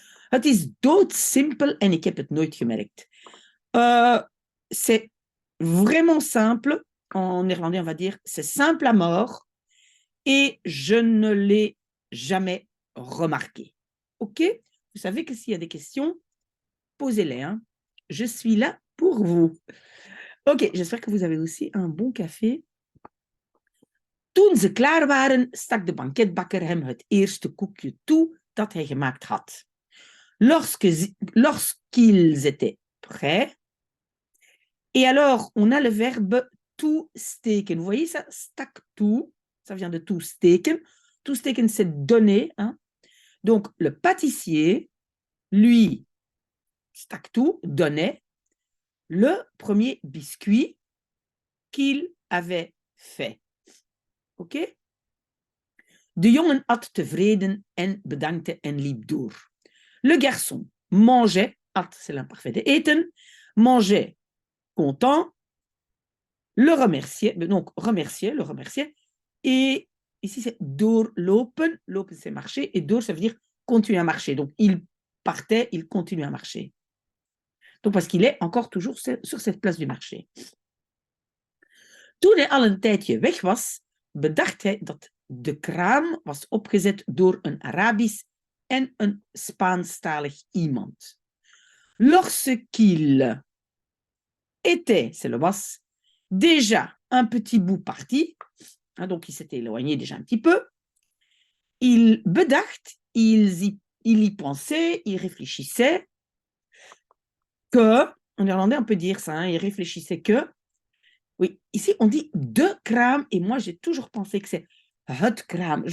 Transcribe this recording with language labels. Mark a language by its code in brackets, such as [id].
[nl] Het is doodsimpel en ik heb het nooit gemerkt. [fr] C'est vraiment simple. En néerlandais, on va dire, c'est simple à mort. Et je ne l'ai jamais remarqué. OK? Vous savez que s'il y a des questions, posez-les. Hein? Je suis là pour vous. OK, j'espère que vous avez aussi un bon café. [nl] Toen ze klaar waren, stak de banketbakker hem het eerste koekje toe dat hij gemaakt had. [fr] Lorsqu'ils étaient prêts, et alors on a le verbe toesteken. Vous voyez ça? Stak toe, ça vient de toesteken. Toesteken, c'est donner. Hein? Donc, le pâtissier, lui, stak toe, donnait le premier biscuit qu'il avait fait. OK? [nl] De jongen at tevreden en bedankte en liep door. [fr] Le garçon mangeait, at c'est l'imparfait de eten, mangeait content, le remerciait, le remerciait, et ici c'est doorlopen, lopen c'est marcher, et door ça veut dire continuer à marcher. Donc il partait, il continue à marcher. Donc parce qu'il est encore toujours sur cette place du marché. [nl] Toen hij al een tijdje weg was, bedacht hij dat de kraam was opgezet door een Arabisch en een Spaanstalig iemand. [fr] Lorsqu'il était, c'est le was, déjà un petit bout parti, hein, donc il s'était éloigné déjà un petit peu, il bedacht, il y pensait, il réfléchissait que, en néerlandais on peut dire ça, hein, il réfléchissait que, oui, ici on dit de kraam, et moi j'ai toujours pensé que c'est het kraam.